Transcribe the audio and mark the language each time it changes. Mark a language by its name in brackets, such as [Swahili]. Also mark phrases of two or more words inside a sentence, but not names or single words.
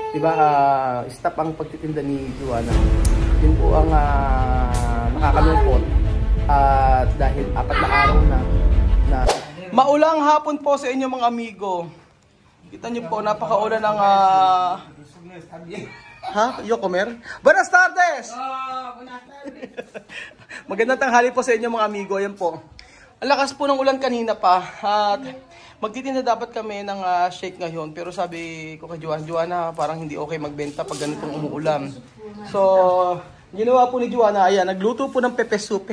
[Filipino] Diba, stop ang pagtitinda ni Joanna. Yun po ang nakakalungkot. Dahil 4 na araw na. Maulang hapon po sa inyo mga amigo. Kita nyo po, napakaulan ng Yocomer? [Spanish] Buenas tardes! Buenas tardes! [Filipino] Magandang tanghali po sa inyo mga amigo. Ayan po. Ang lakas po ng ulan kanina pa. At magtitinda dapat kami ng shake ngayon. Pero sabi ko kay Joanna, parang hindi okay magbenta pag ganitong umuulan. So, ginawa po ni Joanna, ayan, nagluto po ng pepe soup.